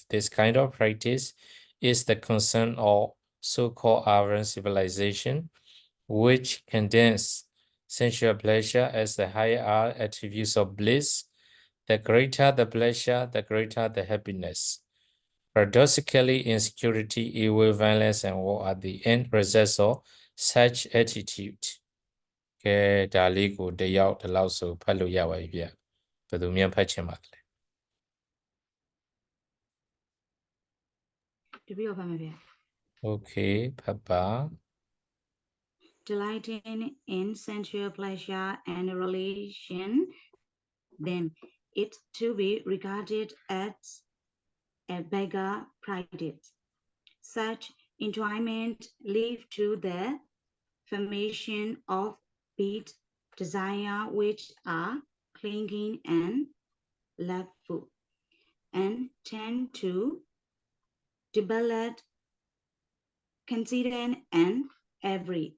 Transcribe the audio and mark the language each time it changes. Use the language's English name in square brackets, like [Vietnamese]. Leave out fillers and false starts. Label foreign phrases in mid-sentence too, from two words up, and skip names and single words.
[English] This kind of practice is the concern of so-called Aryan civilization, which condemns sensual pleasure as the higher attributes of bliss. The greater the pleasure, the greater the happiness. Paradoxically, insecurity, evil, violence, and war are the end results of such attitude. [Burmese] ကဲဒါလေးကိုတယောက်တစ်လောက်ဆိုဖတ်လို့ရပါပြီဗျဘယ်သူများဖတ်ချင်ပါလဲ Okay ဖတ်ပါ [English] Delighting in sensual pleasure and relation, then it's to be regarded as a beggar practice. Such enjoyment leads to the formation of bad desire, which are clinging and lustful, and tend to develop conceit and avarice.